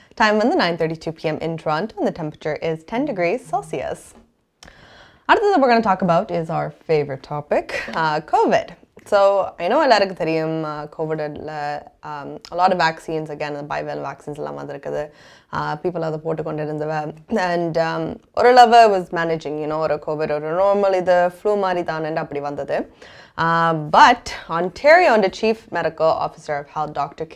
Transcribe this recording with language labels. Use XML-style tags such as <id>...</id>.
<en>Time on the 9:32 p.m. in Toronto and the temperature is 10 degrees Celsius. Another that we're going to talk about is our favorite topic, COVID. So I know</en> <ta>எல்லாருக்கு தெரியும்</ta> <en>COVID a lot of vaccines, again the bivalent vaccines</en> <ta>எல்லாம் வந்திருக்குது. People அதை போட்டுக்கொண்டு இருந்தவ and ஓரளவு</ta> <en>was managing,</en> <ta>ஒரு COVID ஒரு normal இது flu மாதிரி தான் அப்படி வந்தது.</ta> <en>But Ontario and the Chief Medical Officer of Health, Dr.</en>